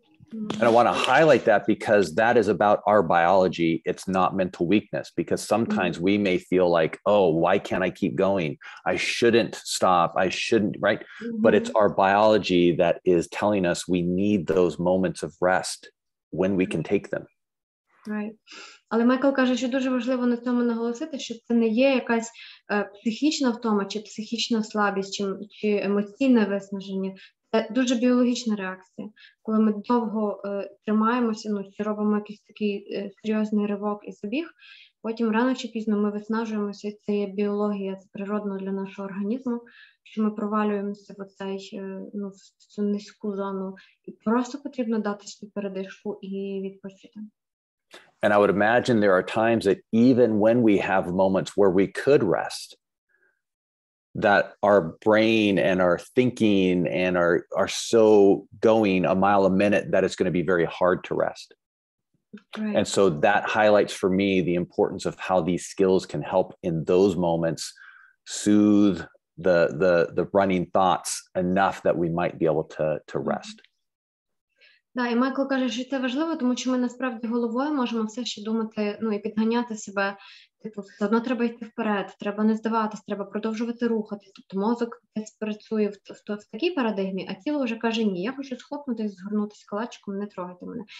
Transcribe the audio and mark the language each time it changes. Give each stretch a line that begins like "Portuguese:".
English: And I want to highlight that because that is about our biology. It's not mental weakness, because sometimes we may feel like, oh, why can't I keep going? I shouldn't stop. I shouldn't, right? But it's our biology that is telling us we need those moments of rest when we can take them. Right.
Ukrainian: Але Майкл каже, що дуже важливо на цьому наголосити, що це не є якась психічна втома, чи психічна слабість, чи емоційне виснаження. Це дуже біологічна реакція. Коли ми довго тримаємося, чи робимо якийсь такий серйозний ривок і забіг, потім рано чи пізно ми виснажуємося, це є біологія, це природно для нашого організму, що ми провалюємося в цю низьку зону. І просто потрібно дати собі передишку і відпочити.
English: And I would imagine there are times that even when we have moments where we could rest, that our brain and our thinking and are so going a mile a minute that it's going to be very hard to rest. Right. And so that highlights for me the importance of how these skills can help in those moments soothe the running thoughts enough that we might be able to rest.
Ukrainian: Да, і Майкл каже, що це важливо, тому що ми насправді головою можемо все ще думати, і підганяти себе, все одно треба йти вперед, треба не здаватись, треба продовжувати рухатись. Тобто мозок десь працює в такій парадигмі, а тіло вже каже, ні, я хочу схопнутися, згорнутися калачиком, не трогайте мене.